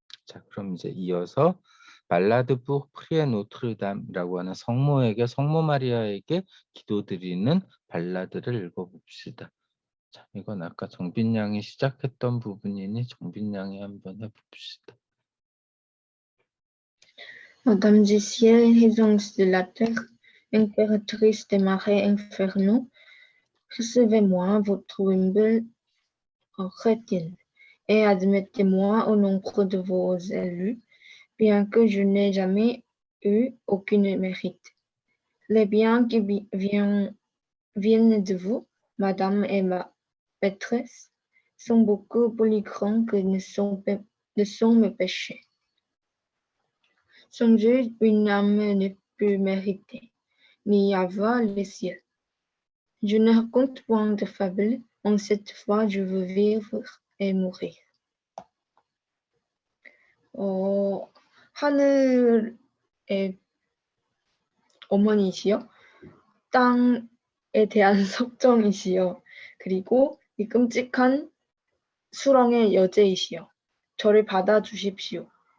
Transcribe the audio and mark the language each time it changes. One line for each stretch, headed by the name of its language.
Korean: 자, 그럼 이제 이어서 발라드 부 프리에 노트르담이라고 하는 성모 마리아에게 기도드리는 발라드를 읽어봅시다. 자, 이건 아까 정빈 양이 시작했던 부분이니 정빈 양이 한번 해봅시다.
French: Madame du ciel, régence de la terre, impératrice des marais infernaux, recevez-moi, votre humble chrétienne, et admettez-moi au nombre de vos élus, bien que je n'ai jamais eu aucun mérite. Les biens qui viennent de vous, Madame et ma maîtresse, sont beaucoup plus grands que ne ne sont mes péchés. Songez, une âme ne peut mériter, ni avoir les cieux. Je ne raconte point de fables, en cette fois je veux vivre et mourir.
Korean: 하늘의 어머니시여, 땅에 대한 섭정이시여, 그리고 이 끔찍한 수렁의 여제이시여, 저를 받아주십시오.